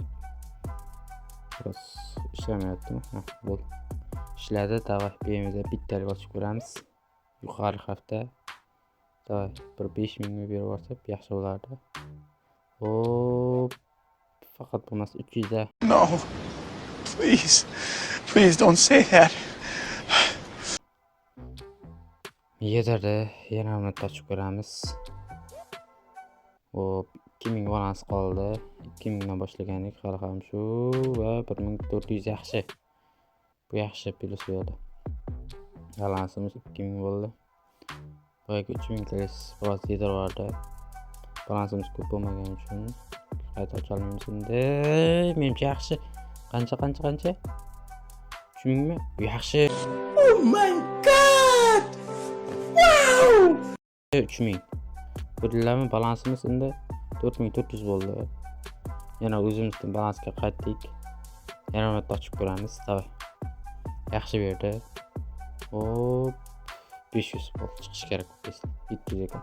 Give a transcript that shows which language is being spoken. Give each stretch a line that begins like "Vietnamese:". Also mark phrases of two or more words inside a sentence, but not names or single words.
Uzbek: Biroz ishlamayaptimi? Ha, bo'ldi. Ishladi. Davay, BMWda bittalik ochib ko'ramiz. Yuqori hafta. Davay, bir 5000 ga berib yuborsak yaxshi bo'lardi. Hop. Faqat bo'lmasa 300 da.
English: No. Please don't say that.
Uzbek: Yedirdi. Yana uni ochib ko'ramiz. Hop, 2000 balans qoldi. 2000 dan boshlagandik. Hali ham shu va 1400 yaxshi. Bu yaxshi plus bo'ldi. Balansimiz 2000 bo'ldi. Boyagi 3000 klis biroz yedirib yubordi. Balansimiz ko'p bo'lmagani uchun qayta ocha olmaymiz endi. Menimcha yaxshi. Qancha? 3000 mi? Yaxshi.
English: Oh my god! Wow!
Uzbek: 3000. Ko'rdinglarmi? Balansimiz endi 4400 bo'ldi. Yana o'zimizning balansga qaytdik. Yana uni ochib ko'ramiz. Davay. Yaxshi berdi. Hop. 500 bo'ldi. Chiqish kerak bo'lsa. 700 ekan.